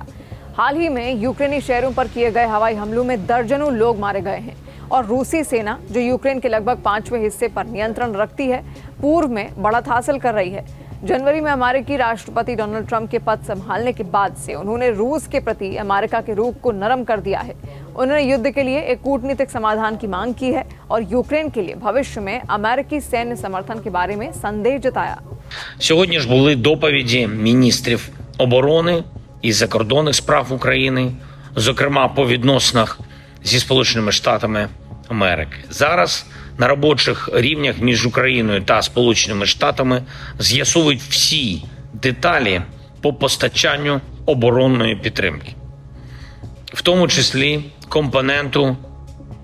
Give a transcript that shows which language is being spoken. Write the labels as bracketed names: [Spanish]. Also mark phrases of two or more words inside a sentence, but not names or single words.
[Hindi] हाल ही में यूक्रेनी शहरों पर किए गए हवाई हमलों में दर्जनों लोग मारे गए हैं और रूसी सेना, जो यूक्रेन के लगभग 5वें हिस्से पर नियंत्रण रखती है, पूर्व में बढ़त हासिल कर रही है। जनवरी में अमेरिकी राष्ट्रपति डोनाल्ड ट्रंप के पद संभालने के बाद से उन्होंने रूस के प्रति अमेरिका के रुख को नरम कर दिया है। उन्होंने युद्ध के लिए एक कूटनीतिक समाधान की मांग की है और यूक्रेन के लिए भविष्य में अमेरिकी सैन्य समर्थन के बारे में संदेह जताया। [Ukrainian] Сьогодні ж були доповіді міністрів оборони і закордонних справ України, зокрема по відносинах зі Сполученими Штатами Америки. Зараз на робочих рівнях між Україною та Сполученими Штатами з'ясовують всі деталі по постачанню оборонної підтримки, в тому числі компоненту ППО.